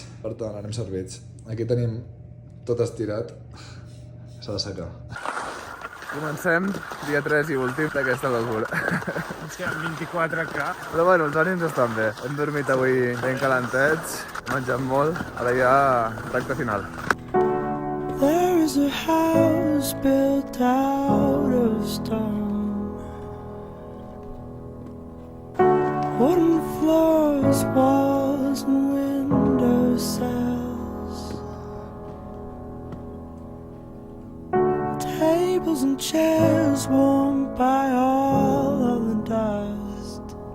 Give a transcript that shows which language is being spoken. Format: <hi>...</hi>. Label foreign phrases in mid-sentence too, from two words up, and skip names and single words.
<ca>Per tant, anem servits. Aquí tenim tot estirat. S'ha de secar. Comencem dia 3 i últim d'aquesta locura. Ens queden 24K. Però bueno, els ànims estan bé. Hem dormit avui ben calentets, menjat molt, ara ja tracte final.</ca> <en>There is a house built out of stone, wooden floors, walls and window sills, tables and chairs warmed by all of the dust.</en>